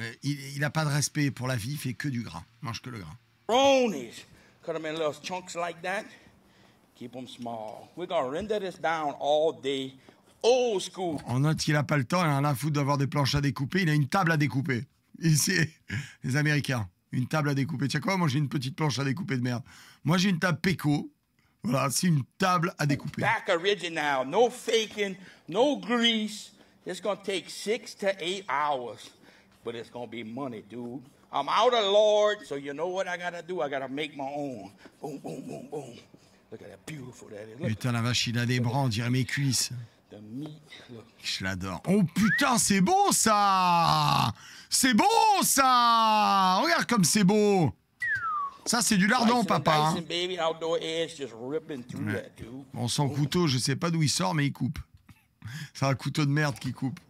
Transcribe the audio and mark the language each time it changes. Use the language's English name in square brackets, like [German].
[French] Il n'a pas de respect pour la vie, il fait que du gras. Il mange que le gras. Bronies. [English] Cut them in little chunks like that. Keep them small. We're gonna render this down all day. Old school. [French] On note qu'il n'a pas le temps, il en a à foutre d'avoir des planches à découper. Il a une table à découper. Ici, les Américains. Une table à découper. Tu sais quoi? Moi, j'ai une petite planche à découper de merde. Moi, j'ai une table Peco. Voilà, c'est une table à découper. [English] Back original. No faking, no grease. It's gonna take 6 to 8 hours. But it's gonna be money, dude. I'm out of Lord, so you know what I gotta do? I gotta make my own. Boom, boom, boom, boom. Look at that beautiful that is. Look. [French] Putain, la vache, il a des bras, on dirait mes cuisses. [English] The meat, look. [French] Je l'adore. Oh putain, c'est beau ça! C'est beau ça! Regarde comme c'est beau! Ça, c'est du lardon, papa. Hein. Ouais. Bon, son couteau, je sais pas d'où il sort, mais il coupe. C'est un couteau de merde qui coupe.